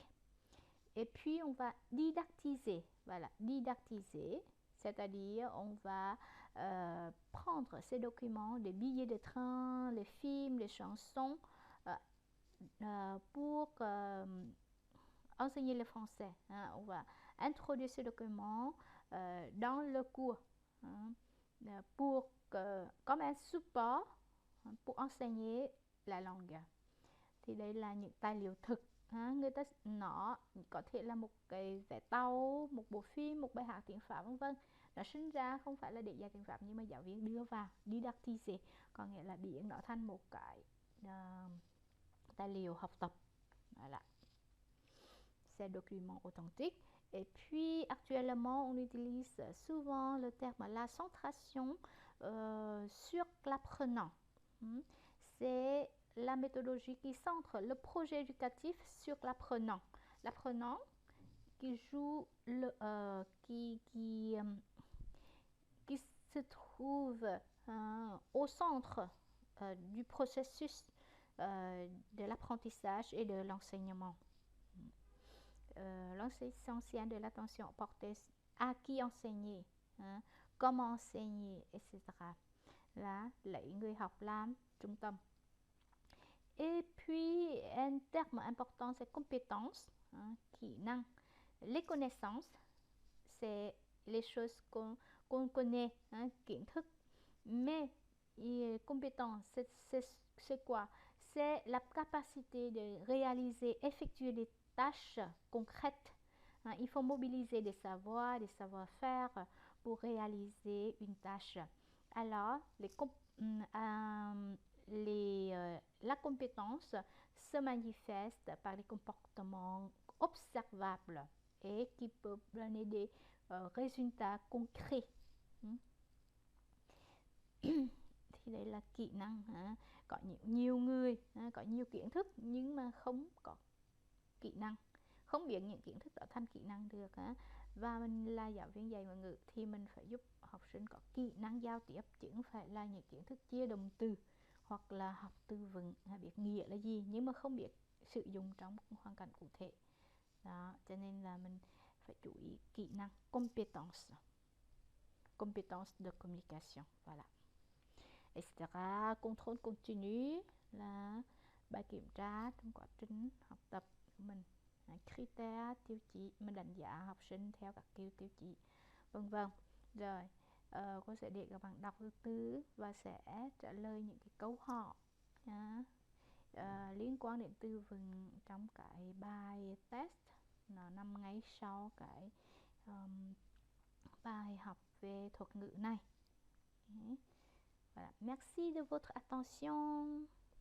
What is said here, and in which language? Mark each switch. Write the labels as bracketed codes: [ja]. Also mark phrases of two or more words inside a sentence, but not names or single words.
[fr] Et puis, on va didactiser. Voilà, didactiser, c'est-à-dire on va prendre ces documents, des billets de train, les films, les chansons, pour enseigner le français. On va introduire ces documents dans le cours pour comme un support pour enseigner la langue. [vi] Thì đây là những tài liệu thực. Người ta nó có thể là một cái vé tàu, một bộ phim, một bài hát tiếng Pháp vân vân. Nó sinh ra không phải là để dạy tiếng Pháp, nhưng mà giáo viên đưa vào didactiser, có nghĩa là biến nó thành một cái tài liệu học tập. [fr] Voilà. C'est document authentique. Et puis, actuellement, on utilise souvent le terme la centration sur l'apprenant. Hmm. C'est la méthodologie qui centre le projet éducatif sur l'apprenant. L'apprenant qui joue qui se trouve au centre du processus de l'apprentissage et de l'enseignement. L'essentiel de l'attention portée à qui enseigner, hein, comment enseigner, etc. [vi] Là, lấy người học làm trung tâm. [fr] Et puis, un terme important, c'est compétence, hein, [vi] kỹ năng. [fr] Les connaissances, c'est les choses qu'on connaît, hein, [vi] kiến thức. [fr] Mais compétence, c'est quoi? C'est la capacité de réaliser, effectuer des tâches concrètes. Hein, il faut mobiliser des savoirs, des savoir-faire pour réaliser une tâche. Alors, la compétence se manifeste par des comportements observables et qui peuvent donner des résultats concrets. [vi] Thì đây là kỹ năng. Có nhiều người có nhiều kiến thức nhưng mà không có kỹ năng, không biến những kiến thức đó thành kỹ năng được. Và mình là giáo viên dạy ngoại ngữ thì mình phải giúp học sinh có kỹ năng giao tiếp, chứ không phải là những kiến thức chia động từ hoặc là học từ vựng, biết nghĩa là gì nhưng mà không biết sử dụng trong hoàn cảnh cụ thể. Đó, cho nên là mình phải chú ý kỹ năng, [fr] compétence de communication. Voilà. Etc. Contrôle continu [vi] là bài kiểm tra trong quá trình học tập của mình. Critère, tiêu chí, mình đánh giá học sinh theo các tiêu chí, vân vân. Rồi, cô sẽ để các bạn đọc từ từ và sẽ trả lời những cái câu hỏi liên quan đến từ vựng trong cái bài test nó nằm ngay sau cái bài học về thuật ngữ này. [fr] Voilà. Merci de votre attention.